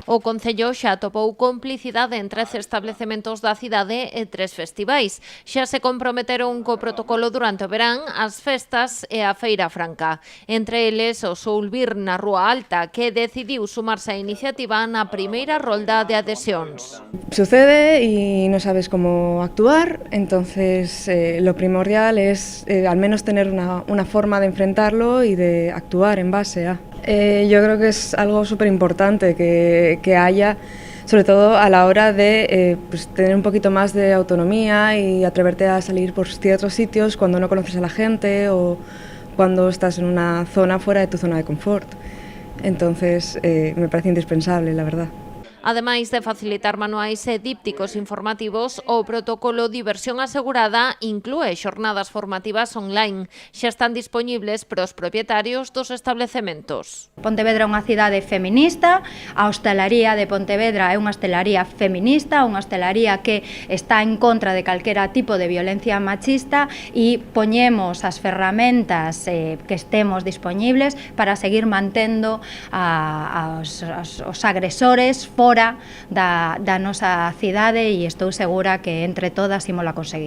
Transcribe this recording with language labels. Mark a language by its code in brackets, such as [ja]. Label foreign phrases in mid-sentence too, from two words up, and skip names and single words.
[gl] O Concello xa atopou complicidade en 13 establecementos da cidade e 3 festivais. Xa se comprometeron co protocolo durante o verán, as festas e a Feira Franca. Entre eles, o Soulbir na Rúa Alta, que decidiu sumarse á iniciativa na primeira rolda de adhesións. [es] Sucede y no sabes cómo actuar, entonces lo primordial es al menos tener una forma de enfrentarlo y de actuar en base a. Yo creo que es algo súper importante que haya, sobre todo a la hora de pues, tener un poquito más de autonomía y atreverte a salir por ciertos sitios cuando no conoces a la gente o cuando estás en una zona fuera de tu zona de confort. Entonces me parece indispensable, la verdad. [gl] Ademais de facilitar manuais e dípticos informativos, o protocolo Diversión Asegurada inclúe xornadas formativas online. Xa están dispoñibles para os propietarios dos establecementos. Pontevedra é unha cidade feminista, a hostalaría de Pontevedra é unha hostalaría feminista, unha hostalaría que está en contra de calquera tipo de violencia machista e poñemos as ferramentas que estemos dispoñibles para seguir mantendo os agresores fora da nosa cidade e estou segura que entre todas ímola conseguir.